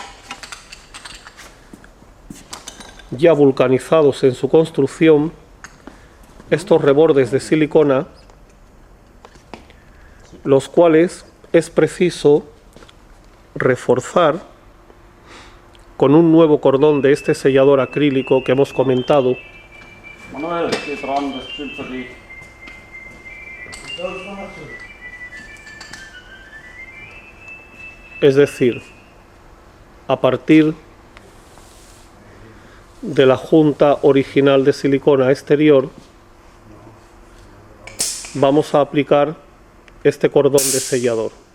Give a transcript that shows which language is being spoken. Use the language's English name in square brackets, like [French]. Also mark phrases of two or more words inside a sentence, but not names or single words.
[Spanish] ya vulcanizados en su construcción, estos rebordes de silicona, los cuales es preciso reforzar con un nuevo cordón de este sellador acrílico que hemos comentado. Manuel, [German] geht ran, das stimmt für dich. [Spanish] Es decir, a partir de la junta original de silicona exterior, vamos a aplicar este cordón de sellador.